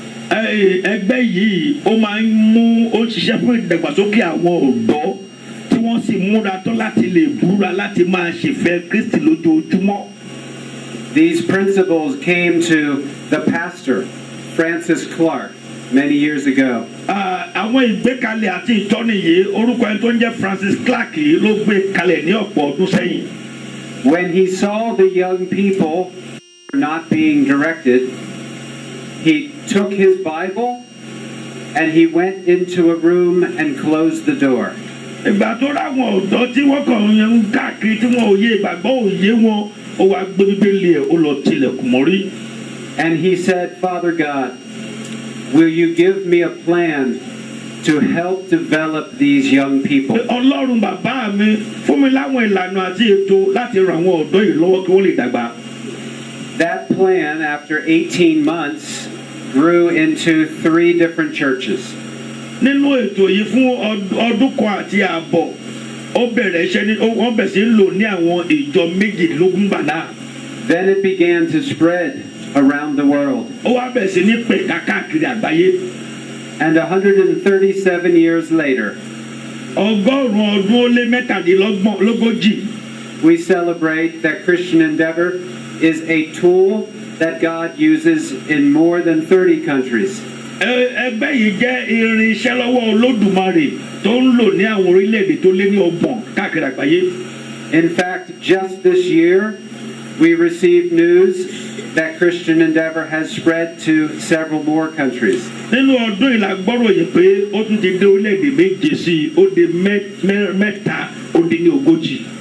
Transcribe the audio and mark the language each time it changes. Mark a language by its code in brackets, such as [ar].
[yo] Ẹgbẹ́ yìí ó máa ń mú ó ṣiṣẹ́ fún ìdàgbàsókè àwọn ọ̀dọ́ tí wọ́n sì múra tán láti lè búra láti máa ṣèfẹ́ Kristi lójoojúmọ́. [en] These principles came to the pastor, Francis Clark, many years ago. [yo] Àwọn ìgbékalẹ̀ àti ìtọ́ni yìí orúkọ ẹni tó ń jẹ́ Francis Clark yìí ló gbé kalẹ̀ ní ọ̀pọ̀ ọdún sẹ́yìn. [en] When he saw the young people not being directed, he took his Bible and he went into a room and closed the door. [yo] Ìgbà tó ráwọn ọ̀dọ́ tí wọ́n kàn ń káàkiri tí wọ́n òye ìgbàgbọ́ òye wọn ó wá gbé Bíbélì ẹ̀ ó lọ tilẹ̀kùn mọ́rí. [en] And he said, Father God, will you give me a plan to help develop these young people? [yo] Ọlọ́run bàbá mi fún mi láwọn ìlànà àti ètò láti ràn àwọn ọ̀dọ́ yìí lọ́wọ́ kí wọ́n lè dàgbà. [en] That plan, after 18 months, grew into 3 different churches. [yo] Nínú ètò yìí fún ọdún kan àti ààbọ̀, ó bẹ̀rẹ̀ iṣẹ́ ní wọ́n bẹ̀rẹ̀ sí ń lò ní àwọn ìjọ méjìlélógún gbà náà. [en] Then it began to spread around the world. [yo] Ó wá bẹ̀rẹ̀ sí ní pẹ̀ka káàkiri àgbáyé. [en] And 137 years later, [yo] Ọgọ́rùn-ún ọdún ó lé mẹ́tàdínlógójì. [en] we celebrate that Christian Endeavor is a tool that God uses in more than 30 countries. [yo] Ẹgbẹ́ yìí jẹ́ irinṣẹ́ lọ́wọ́ Olódùmarè tó ń lò ní àwọn orílẹ̀-èdè tó lé ní 30 káàkiri àgbáyé. [en] In fact, just this year, we received news that Christian Endeavor has spread to several more countries. [yo] Nínú ọdún ìlàgbọ́rọ̀ yìí pé ó tún ti dé orílẹ̀-èdè méje sí i, ó dé mẹ́ta ó dín ní ogójì.